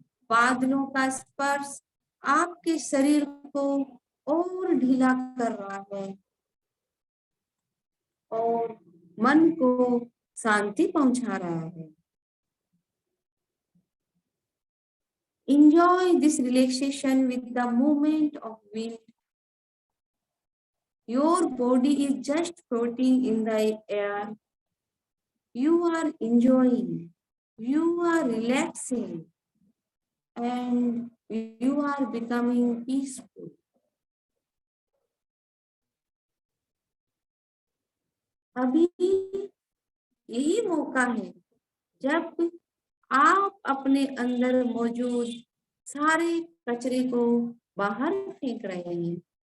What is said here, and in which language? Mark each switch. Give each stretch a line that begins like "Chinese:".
Hindi: बादलों का स्पर्श आपके शरीर को और ढीला कर रहा है और मन को शांति पहुंचा रहा है।
English: Enjoy this relaxation with the movement of wind. Your body is just floating in the air. You are enjoying, you are relaxing, and you are becoming peaceful.
Hindi: अभी यही मौका है जब आप अपने अंदर मौजूद सारे कचरे को बाहर फेंक रहे हैं।